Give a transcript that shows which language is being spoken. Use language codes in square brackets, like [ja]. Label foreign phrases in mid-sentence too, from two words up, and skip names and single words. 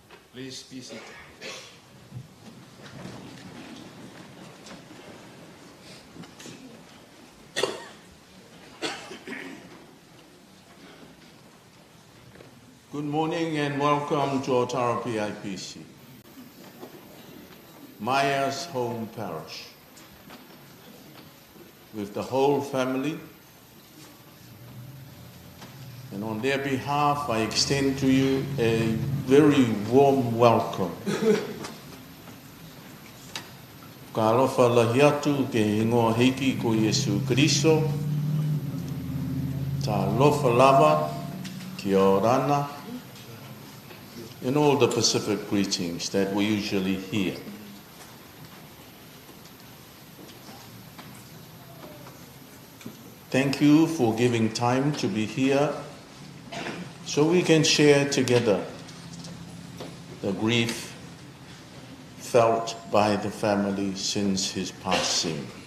[en] Please be seated. Good morning and welcome to Otara PIPC, Maea's home parish. With the whole family, and on their behalf, I extend to you a very warm welcome. [to] Ka alofa lahi atu ke ingoa hiki ko Yesu Kristo, ta alofa lava, [rar] kia orana, [en] and all the Pacific greetings that we usually hear. Thank you for giving time to be here so we can share together the grief felt by the family since his passing.